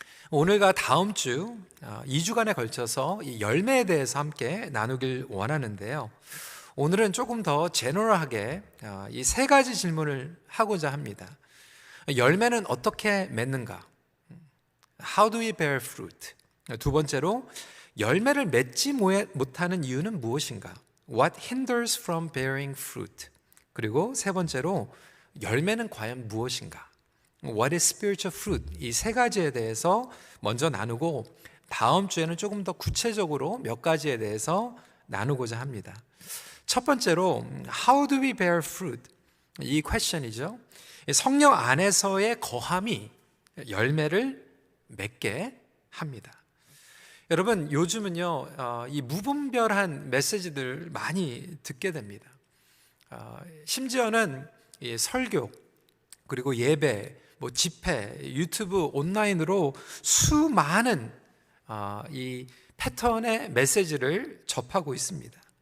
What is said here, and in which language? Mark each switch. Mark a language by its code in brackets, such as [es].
[ko] 오늘과 다음 주 2주간에 걸쳐서 이 열매에 대해서 함께 나누길 원하는데요. 오늘은 조금 더 제너럴하게 이 세 가지 질문을 하고자 합니다. 열매는 어떻게 맺는가? [en] How do we bear fruit? [ko] 두 번째로 열매를 맺지 못하는 이유는 무엇인가? [en] What hinders from bearing fruit? [ko] 그리고 세 번째로 열매는 과연 무엇인가? [en] What is spiritual fruit? [ko] 이 세 가지에 대해서 먼저 나누고 다음 주에는 조금 더 구체적으로 몇 가지에 대해서 나누고자 합니다. 첫 번째로 [en] How do we bear fruit? [ko] 이 퀘션이죠. 성령 안에서의 거함이 열매를 맺게 합니다. 여러분 요즘은요 이 무분별한 메시지들 많이 듣게 됩니다. 심지어는 이 설교 그리고 예배 집회, 유튜브, 온라인으로 수많은 이 패턴의 메시지를 접하고 있습니다.